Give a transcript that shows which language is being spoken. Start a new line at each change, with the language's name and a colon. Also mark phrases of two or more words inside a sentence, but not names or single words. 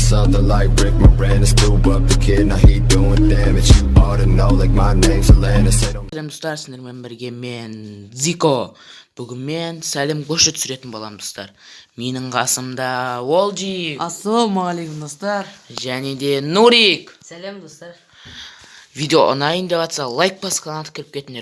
English: brother like Rick Moranis. Blew up the kid, now he doing damage. You ought to know, like my name's Atlantis.
Kazakh: Сәлем достар, сіздермен бірге мен Зико. Бүгін мен сәлем көші түсіретін боламын достар. Менің қасымда Олджи. Ассалаумағалейкум достар. Және де Нурик. Сәлем достар. Видео ұнайын деп жатса лайк басып каналға кіріп кетіңдер.